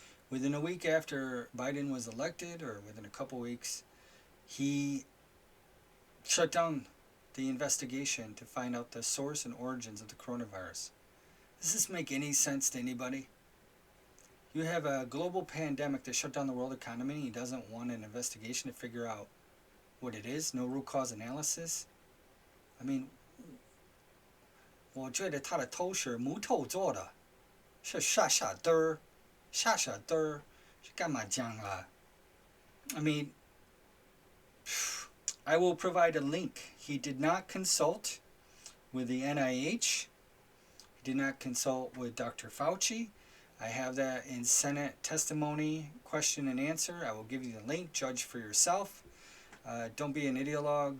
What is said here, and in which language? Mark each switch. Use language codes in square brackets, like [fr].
[en] Within a week after Biden was elected, or within a couple weeks, he shut down the investigation to find out the source and origins of the coronavirus. Does this make any sense to anybody? You have a global pandemic that shut down the world economy. He doesn't want an investigation to figure out what it is. No root cause analysis. I mean, [zh] 我觉得他的头是木头做的，是傻傻的，傻傻的，是干嘛讲啊？ [en] I mean, I will provide a link. He did not consult with the NIH. He did not consult with Dr. Fauci. I have that in Senate testimony, question and answer. I will give you the link. Judge for yourself. Don't be an ideologue.